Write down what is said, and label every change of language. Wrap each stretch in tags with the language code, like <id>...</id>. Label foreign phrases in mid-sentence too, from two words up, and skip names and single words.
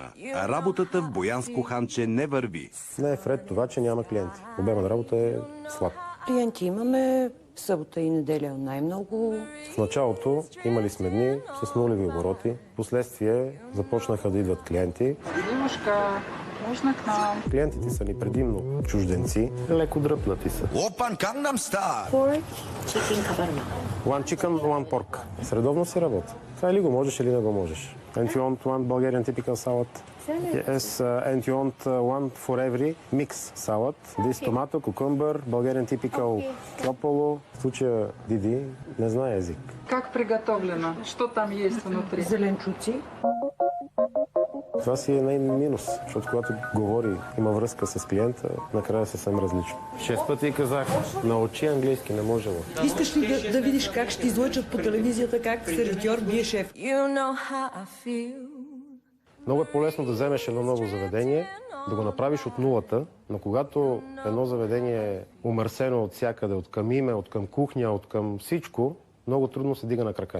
<bg>Работата в Боянско ханче не върви. Не е вред това, че няма клиенти. Обемът на работа е слаб. Клиенти имаме събота и неделя най-много. В началото имали сме дни с нулеви обороти. Впоследствие започнаха да идват клиенти. Димушка,</bg> <ru>можно к нам?</ru> <bg>Клиентите са ни предимно чужденци, леко дръпнати са. Опан Gangnam Style!</bg> <en>Pork, chicken каварма. One chicken, one pork.</en> <bg>Средовно си работа. Това или го можеш, или не го можеш.</bg> <en>And you want one Bulgarian typical salad? Yes, and you want one for every mix salad. This tomato, cucumber, Bulgarian typical кьополо.</en> <bg>В случая Диди не знае език.</bg> <ru>Как приготовлено? Что там есть внутри?</ru> <bg>Зеленчуци. Това си е най-минус, защото когато говори, има връзка с клиента, накрая се съвсем различно. 6 пъти казах, научи английски, не може. Искаш ли да видиш как ще излъчат по телевизията, как сервитьор бие шеф? Много е по-лесно да вземеш едно ново заведение, да го направиш от нулата, но когато едно заведение е умърсено от всякъде, от към име, от към кухня, от към всичко, много трудно се дига на крака.</bg>